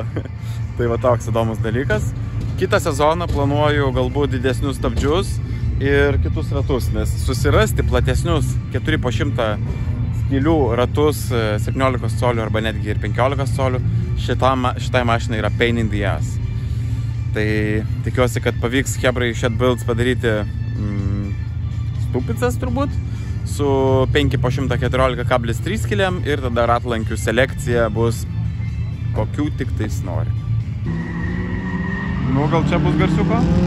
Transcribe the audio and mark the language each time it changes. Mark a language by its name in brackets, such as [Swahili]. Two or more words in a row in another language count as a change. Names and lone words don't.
[Lithuanian] Tai va toks įdomus dalykas. Kitą sezoną planuoju galbūt didesnius stabdžius ir kitus ratus, nes susirasti platesnius 4x100 skylių ratus 17 colių arba netgi ir 15 colių šitai mašinai yra [English] pain in the ass. [Lithuanian] Tai tikiuosi, kad pavyks Chebrai Shed Builds padaryti stupicas turbūt su 5x114,3 skiliam ir tada ratlankių selekcija bus kokių tik tais nori. Nu, gal čia bus garsiuko?